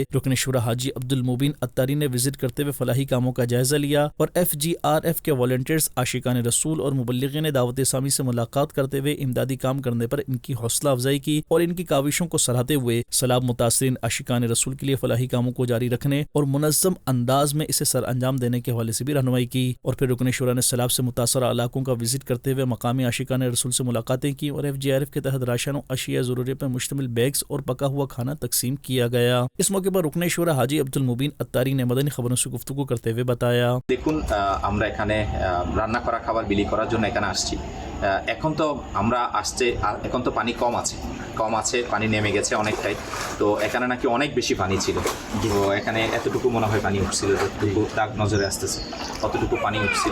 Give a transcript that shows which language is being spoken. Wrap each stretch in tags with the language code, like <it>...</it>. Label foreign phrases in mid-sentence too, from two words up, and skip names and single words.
<ur>رکن شورا حاجی عبد المبین اتاری نے وزٹ کرتے ہوئے فلاحی کاموں کا جائزہ لیا اور FGRF کے والنٹیئرز، عاشقان رسول اور مبلغین دعوت اسلامی سے ملاقات کرتے ہوئے امدادی کام کرنے پر ان کی حوصلہ افزائی کی اور ان کی کاوشوں کو سراہتے ہوئے سیلاب متاثرین عاشقان رسول کے لیے فلاحی کاموں کو جاری رکھنے اور منظم انداز میں اسے سر انجام دینے کے حوالے سے بھی رہنمائی کی۔ اور پھر رکن شورا نے سیلاب سے متاثرہ علاقوں کا وزٹ کرتے ہوئے مقامی عاشقان رسول سے ملاقاتیں کی اور FGRF کے تحت راشن و اشیاء ضروری پر مشتمل بیگز اور پکا ہوا کھانا تقسیم کیا گیا۔ اس موقع پر رکن شورا حاجی عبد المبین اتاری نے مدنی خبروں سے گفتگو کرتے ہوئے بتایا،</ur> <bn>দেখুন আমরা এখানে রান্না করা খাবার বিলি করার জন্য এখানে আসছি। এখন তো আমরা আসছে এখন তো পানি কম আছে, পানি নেমে গেছে অনেকটাই। তো এখানে নাকি অনেক বেশি পানি ছিল, তো এখানে এতটুকু মনে হয় পানি উঠছিল, যতটুকু দাগ নজরে আসতেছে অতটুকু পানি উঠছিল।</bn>